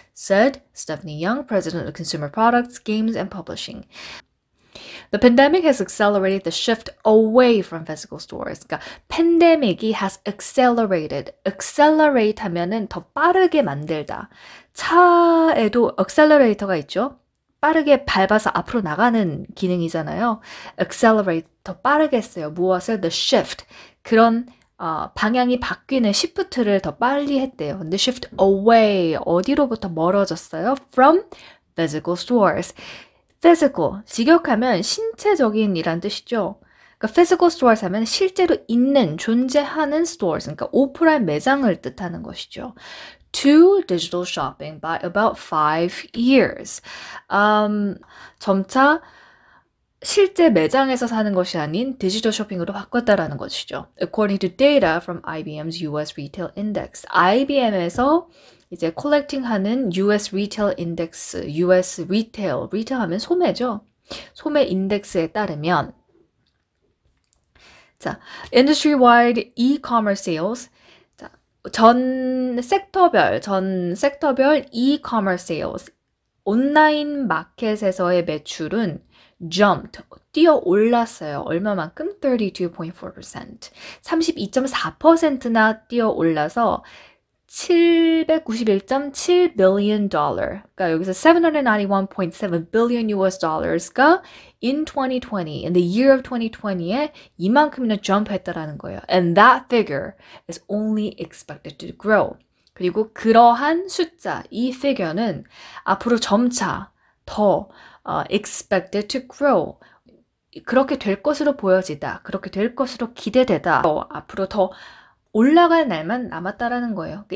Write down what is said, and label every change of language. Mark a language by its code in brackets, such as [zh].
[en] Said Stephanie Young, president of Consumer Products, Games, and Publishing. The pandemic has accelerated the shift away from physical stores. [ko] 그러니까 팬데믹이 [en] has accelerated. [ko] accelerate 하면은 더 빠르게 만들다. 차에도 accelerator가 있죠. 빠르게 밟아서 앞으로 나가는 기능이잖아요. accelerate, 더 빠르게 했어요. [en] 무엇을? The shift. [ko] 그런 방향이 바뀌는 shift를 더 빨리 했대요. 근데 shift away, 어디로부터 멀어졌어요? [en] From physical stores. [ko] physical, 직역하면 신체적인 이란 뜻이죠. 그러니까 physical stores 하면 실제로 있는, 존재하는 stores, 그러니까 오프라인 매장을 뜻하는 것이죠. [en] To digital shopping by about 5 years. [ko] 점차 실제 매장에서 사는 것이 아닌 디지털 쇼핑으로 바꿨다라는 것이죠. [en] According to data from IBM's U.S. Retail Index. [ko] IBM에서 이제 컬렉팅하는 US Retail Index, US Retail, Retail 하면 소매죠. 소매 인덱스에 따르면 자, industry-wide e-commerce sales, 자, 전 섹터별 e-commerce sales, 온라인 마켓에서의 매출은 jumped, 뛰어 올랐어요. 얼마만큼? 32.4%. 32.4%나 뛰어 올라서 791.7 billion dollar. 그러니까 여기서 791.7 billion US dollars가 in 2020, [en] in the year of 2020 [ko] 에 이만큼이나 jump했다라는 거예요. [en] And that figure is only expected to grow. [ko] 그리고 그러한 숫자, 이 figure는 앞으로 점차 더 [en] expected to grow. [ko] 그렇게 될 것으로 보여지다. 그렇게 될 것으로 기대되다. 앞으로 더 올라갈 날만 남았다라는 거예요.